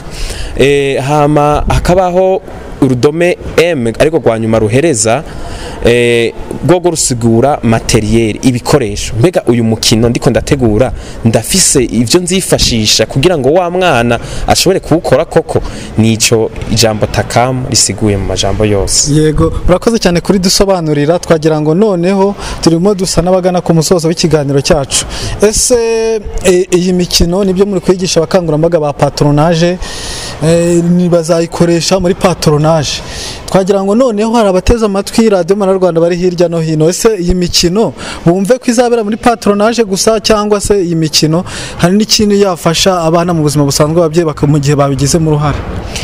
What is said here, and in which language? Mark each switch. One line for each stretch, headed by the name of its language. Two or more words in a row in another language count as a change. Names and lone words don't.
Rundi: Hama hakabaho urudome M ariko kwa nyuma ruhereza gogo rusigura materiel, ibikoresho. Mbega uyu mukino ndiko ndategura ndafise ivyo nzifashisha kugira ngo wa mwana ashobore kuwukora koko. Nico ijambo takamu risiguye mu majambo yose.
Kinyarwanda: Yego urakoze cyane kuri dusobanurira. Twagira ngo noneho turimo dusa n'abagana ku musozo w'ikiganiro cyacu. Ese iyi mikino nibyo muri kwigisha abakangurambaga ba patronage, bazayikoresha muri patronage. Twagira ngo noneho hari abateza amatwi Radio Rwanda bari hirya no hino, ese iyi mikino bumve ko izabera muri patronage gusa cyangwa se iyi mikino hari n'ikintu yafasha abana mu buzima busanzwe ababyeyi mu gihe babigizemo uruhare?